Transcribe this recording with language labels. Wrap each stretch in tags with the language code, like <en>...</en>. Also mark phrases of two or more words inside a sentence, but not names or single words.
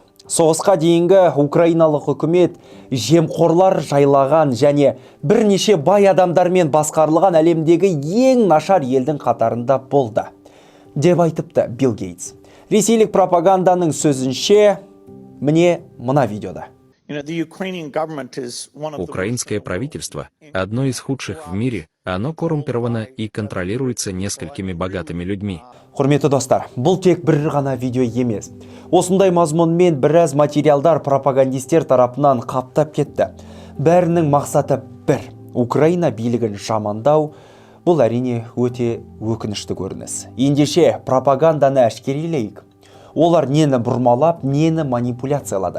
<kk>Соғысқа дейінгі украиналық үкімет жемқорлар жайлаған және бірнеше бай адамдармен басқарылған әлемдегі ең нашар елдің қатарында болды, деп айтыпты Билл Гейтс. Ресейлік пропаганданың сөзінше, міне мына видеода.</kk> <ru>Украинское правительство – одно из худших в мире, оно коррумпировано и контролируется несколькими богатыми людьми.</ru> <kk>Құрметті достар, бұл тек бір ғана видео емес. Осындай мазмұнмен біраз материалдар пропагандистер тарапынан қаптап кетті. Бәрінің мақсаты бір. Украина билігін жамандау, бұл әрине өте өкінішті көрініс. Ендеше пропаганданы әшкерелейік. Олар нені бұрмалап, нені манипуляциялады.</kk>